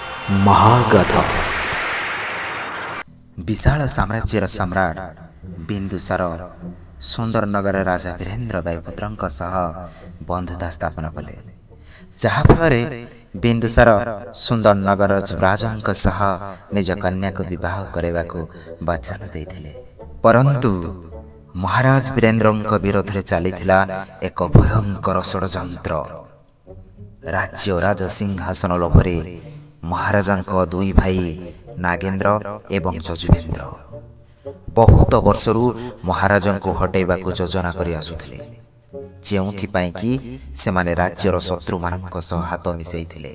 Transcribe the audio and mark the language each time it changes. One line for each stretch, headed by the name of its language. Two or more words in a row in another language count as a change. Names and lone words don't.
Odia: ମହାଗାଥା। ବିଶାଳ ସାମ୍ରାଜ୍ୟର ସମ୍ରାଟ ବିନ୍ଦୁସାର ସୁନ୍ଦରନଗର ରାଜା ବୀରେନ୍ଦ୍ର ବାୟୁପୁତ୍ରଙ୍କ ସହ ବନ୍ଧୁତା ସ୍ଥାପନ କଲେ, ଯାହାଫଳରେ ବିନ୍ଦୁସାର ସୁନ୍ଦରନଗର ଯୁବରାଜଙ୍କ ସହ ନିଜ କନ୍ୟାକୁ ବିବାହ କରିବାକୁ ବଚନ ଦେଇଥିଲେ। ପରନ୍ତୁ ମହାରାଜ ବୀରେନ୍ଦ୍ରଙ୍କ ବିରୋଧରେ ଚାଲିଥିଲା ଏକ ଭୟଙ୍କର ଷଡ଼ଯନ୍ତ୍ର। ରାଜ୍ୟ ରାଜସିଂହାସନ ଲୋଭରେ ମହାରାଜାଙ୍କ ଦୁଇ ଭାଇ ନାଗେନ୍ଦ୍ର ଏବଂ ଯଜୁବେନ୍ଦ୍ର ବହୁତ ବର୍ଷରୁ ମହାରାଜାଙ୍କୁ ହଟାଇବାକୁ ଯୋଜନା କରି ଆସୁଥିଲେ, ଯେଉଁଥିପାଇଁ କି ସେମାନେ ରାଜ୍ୟର ଶତ୍ରୁମାନଙ୍କ ସହ ହାତ ମିଶାଇଥିଲେ।